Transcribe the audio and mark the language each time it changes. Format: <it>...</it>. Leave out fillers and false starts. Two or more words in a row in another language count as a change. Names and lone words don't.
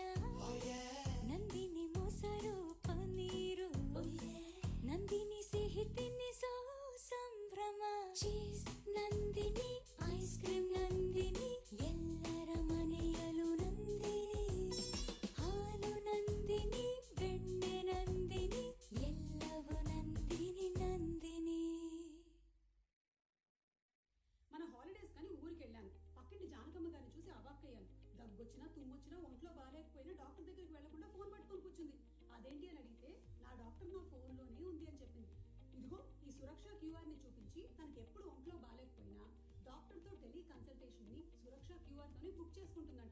<kn>ನಂದಿನಿ ಮೊಸರು ಪನ್ನೀರು, ನಂದಿನಿ ಸಿಹಿ ತಿನ್ನಿಸೋ ಸಂಭ್ರಮ. ಚೀಸ್ ನಂದಿನಿ,</kn> <en>ice cream</en> <kn>ನಂದಿನಿ, ಎಲ್ಲರ ಮನೆಯಲು ನಂದಿನಿ. ಹಾಲು ನಂದಿನಿ, ಬೆಣ್ಣೆ ನಂದಿನಿ, ಎಲ್ಲವೂ ನಂದಿನಿ ನಂದಿನಿ.</kn> <te>మన హాలిడేస్ కానీ ఊరికి వెళ్ళాను. పక్కింటి జానకమ్మ గారిని చూసి అవాక్కయ్యాను. దగ్గొచ్చినా తుమ్మొచ్చినా ఒంట్లో బాగాలేకపోయినా డాక్టర్ దగ్గరికి వెళ్లకుండా ఫోన్ పట్టుకొని కూర్చుంది. అదేంటి అని అడిగితే నా డాక్టర్ నా ఫోన్లోనే ఉంది అని చెప్పింది. ఇదిగో ఈ సురక్ష క్యూఆర్ని చూపించి తనకి ఎప్పుడు ఒంట్లో బాగాలేకపోయినా డాక్టర్తో టెలి కన్సల్టేషన్ని సురక్ష క్యూఆర్తోనే బుక్ చేసుకుంటుందంట.</te>